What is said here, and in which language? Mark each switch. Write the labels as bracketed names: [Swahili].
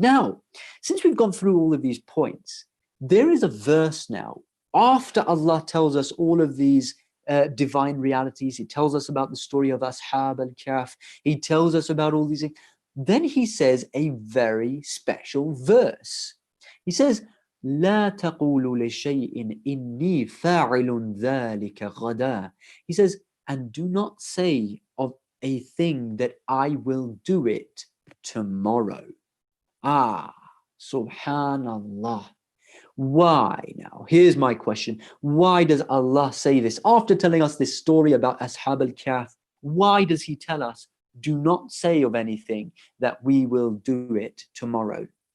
[English] Now, since we've gone through all of these points, there is a verse now, after Allah tells us all of these divine realities, He tells us about the story of Ashab al-Kahf, He tells us about all these things, then He says a very special verse. He says, [Arabic] لا تقولوا لشيء إني فاعل ذلك غدا. [English] He says, and do not say of a thing that I will do it tomorrow. Ah, subhanallah. Why now? Here's my question. Why does Allah say this? After telling us this story about Ashab al-Kahf, why does he tell us, do not say of anything that we will do it tomorrow?